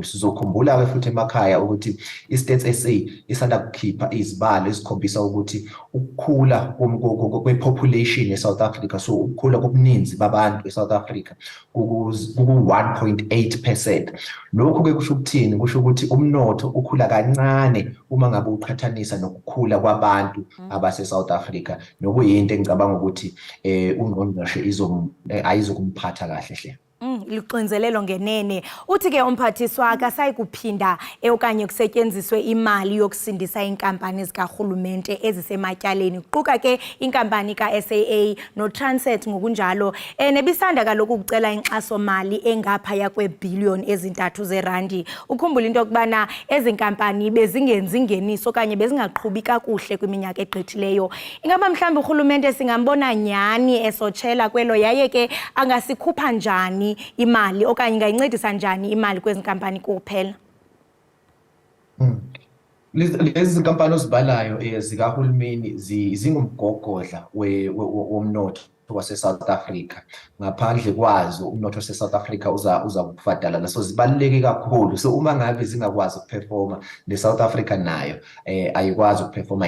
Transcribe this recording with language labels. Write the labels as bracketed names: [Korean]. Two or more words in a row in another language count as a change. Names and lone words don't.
[Zulu] Sizokhumbula-ke futhi emakhaya ukuthi i-Stats SA isanda kukhipha izibalo ezikhombisa ukuthi ukukhula kwe-population e-South Africa, so ukukhula kobuninzi babantu e-South Africa ku-1.8%. Lokhu-ke kusho ukuthini? Kusho ukuthi umnotho ukhula kancane uma ngabe uqhathanisa nokukhula kwabantu abase-South Africa, nokuyinto engicabanga ukuthi ungqongqoshe ayizokumphatha kahle hle. [Xhosa] Luxinzelelo ngenene. Uthi-ke umphathiswa akasayi kuphinda okanye kusetyenziswe imali yokusindisa iinkampani zikarhulumente ezisematyaleni, kuquka ke inkampani ka-SAA no-Transnet ngokunjalo. Nebisanda kaloku ukucela inkxaso-mali engaphaya kweebhiliyoni ezi-3 zeerandi. Ukhumbula into yokubana ezi nkampani bezingenzi ngeniso okanye bezingaqhubi kakuhle kwiminyaka egqithileyo. Ingaba mhlawumbi urhulumente singambona nyhani esotshela kwelo, yaye ke angasikhupha njani imali okanye ingayincedisa njani imali kwezi nkampani kuphela? [Zulu] Lezi nkampani ozibalayo zikahulumeni zingumgogodla womnotho wase-South Africa. Ngaphandle kwazo umnotho wase-South Africa uza kufadala. So zibaluleke kakhulu. So uma ngabe zingakwazi ukuperforma, ne-South Africa nayo ayikwazi ukuperforma.